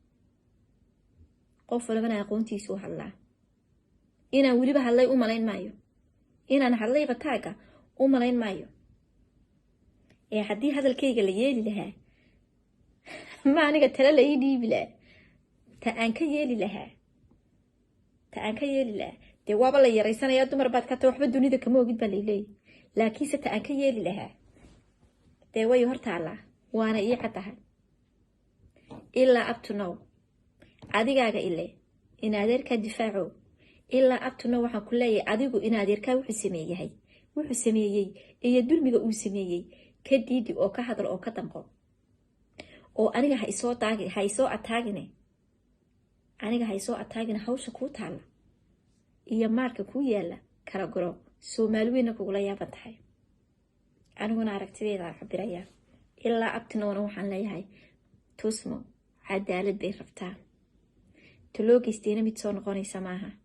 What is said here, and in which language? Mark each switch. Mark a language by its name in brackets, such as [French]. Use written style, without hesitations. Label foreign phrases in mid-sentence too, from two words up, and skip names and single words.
[Somali] qof walbana aqoontiisu hadlaa inaan weliba hadlay u malayn maayo inaan hadlayba taaga u malayn maayo ee haddii hadalkayga la yeeli lahaa ma aniga tala la ii dhiibi lahaa ta aan ka yeeli lahaa dee waaba la yaraysanayaa dumar baad ka ta waxba dunida kama ogid baa layleeyay laakiinse ta aan ka yeeli lahaa dee way hortaallaa waana ii caddahay ilaa [English] up to now [Somali] adigaaga ile in adeerkaa difaaco ilaa [English] up to now [Somali] waxaan ku leeyahay adigu in adeerkaa wuxuu sameeyey iyo dulmiga uu sameeyey ka diidi oo ka hadal oo ka danqo oo aniga ha isoo ataagine hawsha kuu taalla iyo maarka kuu yaalla kala goro soomaali weyna kugula yaaban tahay aniguna aragtideeda cabirayaa ilaa abtinowna waxaan leeyahay tusmo cadaalad bay rabtaa taloo geystayna mid soo noqonaysa maaha